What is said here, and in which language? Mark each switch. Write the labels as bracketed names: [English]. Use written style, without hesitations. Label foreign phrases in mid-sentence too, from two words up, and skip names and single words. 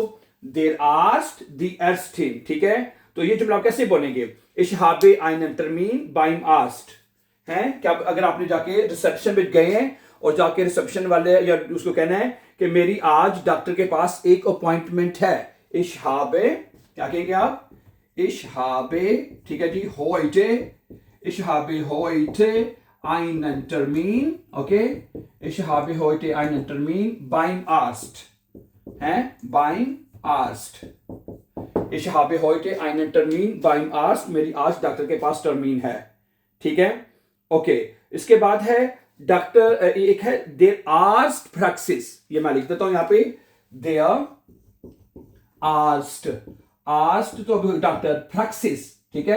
[German] der Arzt die Ärztin, [Urdu] ٹھیک ہے۔ تو یہ جملہ کیسے بولیں گے? [German] ich habe einen Termin beim Arzt है। [Urdu] کیا اگر آپ نے جاکے ریسیپشن پہ گئے ہیں اور جاکے ریسیپشن والے یا اس کو کہنا ہے کہ میری آج ڈاکٹر کے پاس ایک اپوائنٹمنٹ ہے. [German] ich habe, [Urdu] کیا کہیں گے آپ? [German] Ich habe, [Urdu] ٹھیک ہے جی, [German] heute, ich habe heute einen Termin, okay? Ich habe heute einen Termin beim Arzt, है? Beim Arzt. Ich habe heute einen Termin beim Arzt, [Urdu] میری آج ڈاکٹر کے پاس ٹرمین ہے، ٹھیک ہے. اوکے، اس کے بعد ہے ڈاکٹر، ایک ہے [German] der Arzt Praxis, [Urdu] یہ میں لکھ دیتا ہوں یہاں پہ, [German] der Arzt. [Urdu] آرسٹ تو ڈاکٹر، پریکسس، ٹھیک ہے.